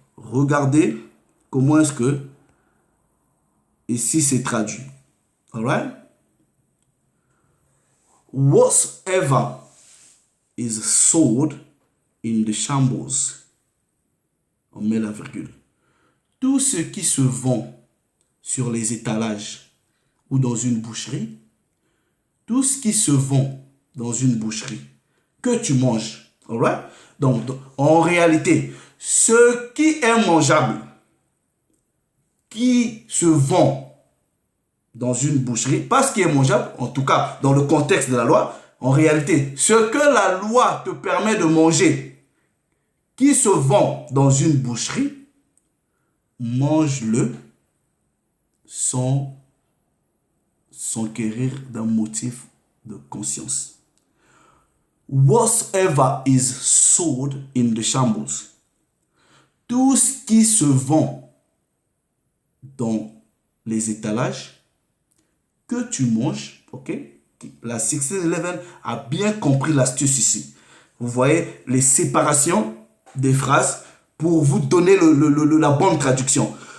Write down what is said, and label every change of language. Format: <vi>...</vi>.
<fr>Regardez comment est-ce que ici c'est traduit.</fr> <en>Alright. Whatsoever is sold in the shambles.</en> <fr>On met la virgule. Tout ce qui se vend sur les étalages ou dans une boucherie, tout ce qui se vend dans une boucherie, que tu manges. Alright? Donc, en réalité, ce qui est mangeable, qui se vend dans une boucherie, pas ce qui est mangeable, en tout cas dans le contexte de la loi, en réalité, ce que la loi te permet de manger, qui se vend dans une boucherie, mange-le sans s'enquérir d'un motif de conscience.</fr> <en>Whatsoever is sold in the shambles.</en> <fr>Tout ce qui se vend dans les étalages, que tu manges, ok? La 1611 a bien compris l'astuce ici. Vous voyez les séparations des phrases pour vous donner la bonne traduction.</fr>